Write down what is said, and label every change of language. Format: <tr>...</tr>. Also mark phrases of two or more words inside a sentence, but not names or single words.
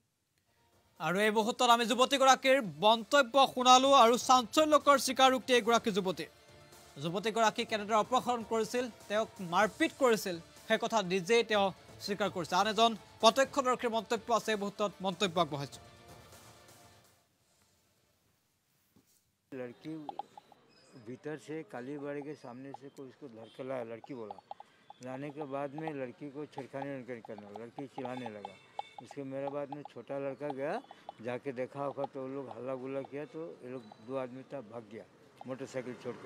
<as>আৰু এই মুহূৰ্তত আমি যুৱতীগৰাকীৰ মন্তব্য শুনালোঁ আৰু চাঞ্চল্যকৰ স্বীকাৰোক্তি এগৰাকী যুৱতীগৰাকীক কেনেদৰে অপহৰণ কৰিছিল, তেওঁক মাৰপিট কৰিছিল, সেই কথা নিজেই তেওঁ স্বীকাৰ কৰিছে। আন এজন প্ৰত্যক্ষদৰ্শীৰ মন্তব্য আছে, এই মুহূৰ্তত মন্তব্য আগবঢ়াইছোঁ।</as> <hi>लड़की भीतर से कालीबाड़ी के सामने से कोई उसको धर के लाया, लड़की बोला। लाने के बाद में लड़की को छिड़खाने करना, लड़की चिल्लाने लगा। उसके मेरे बाद में छोटा लड़का गया, जाके देखा होगा तो वो लोग हल्ला गुल्ला किया, तो ये लोग 2 आदमी था भाग गया मोटरसाइकिल छोड़कर।</hi>